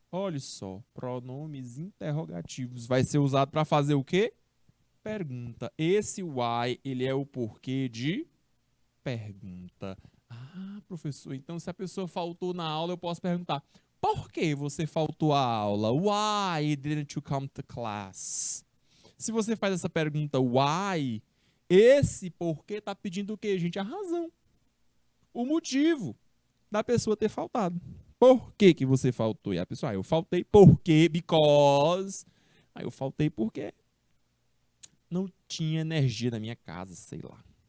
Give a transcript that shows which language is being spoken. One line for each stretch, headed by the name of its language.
Portuguese: Olha só, pronomes interrogativos. Vai ser usado para fazer o quê? Pergunta. Esse why, ele é o porquê de pergunta. Ah, professor, então se a pessoa faltou na aula, eu posso perguntar: por que você faltou à aula?
English: Why didn't you come to class?
Portuguese: Se você faz essa pergunta, why, esse porquê está pedindo o quê, gente? A razão. O motivo da pessoa ter faltado. Por que que você faltou? E a pessoa, eu faltei porque, because. Aí eu faltei porque não tinha energia na minha casa, sei lá.